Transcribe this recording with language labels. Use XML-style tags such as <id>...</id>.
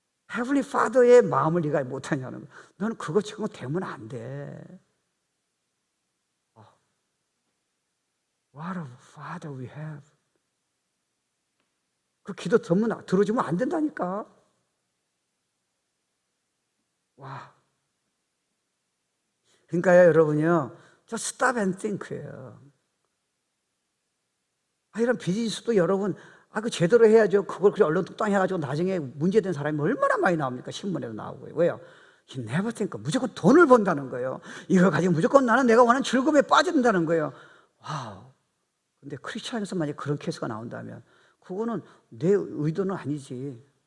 <ko>Heavenly Father의 마음을 네가 못하냐는 거예요. 너는 그거 지금 되면 안 돼.</ko> <en>What a Father we have.</en> <ko>그 기도 들어주면 안 된다니까. 와. 그러니까요, 여러분요,</ko> <en>just stop and think예요.</en> <ko>이런 비즈니스도 여러분, 그 제대로 해야죠. 그걸 그렇게 얼렁뚱땅 해가지고 나중에 문제된 사람이 얼마나 많이 나옵니까? 신문에도 나오고요. 왜요?</ko> <en>He never think.</en> <ko>무조건 돈을 번다는 거예요. 이걸 가지고 무조건 나는 내가 원하는 즐거움에 빠진다는 거예요. 와우. 근데 크리스천에서 만약에 그런 케이스가 나온다면 그거는 내 의도는 아니지.</ko>